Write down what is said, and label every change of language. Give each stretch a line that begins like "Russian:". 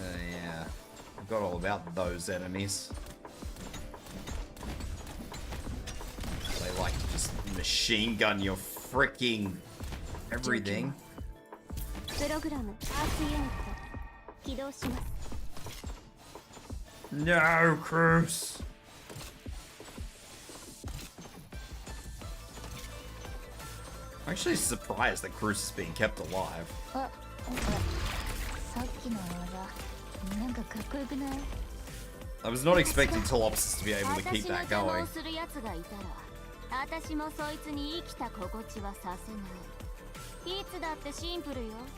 English: Yeah, I forgot all about those enemies. They like to just machine gun your freaking everything.
Japanese: プログラムアーツユニット起動します。
English: No, Cruz. I'm actually surprised that Cruz is being kept alive.
Japanese: あ、さっきの技なんかかっこよくない？
English: I was not expecting Tolopsis to be able to keep that
Japanese: 私が邪魔
English: going.
Japanese: をするやつがいたら私もそいつに生きた心地はさせない。いつだってシンプルよ。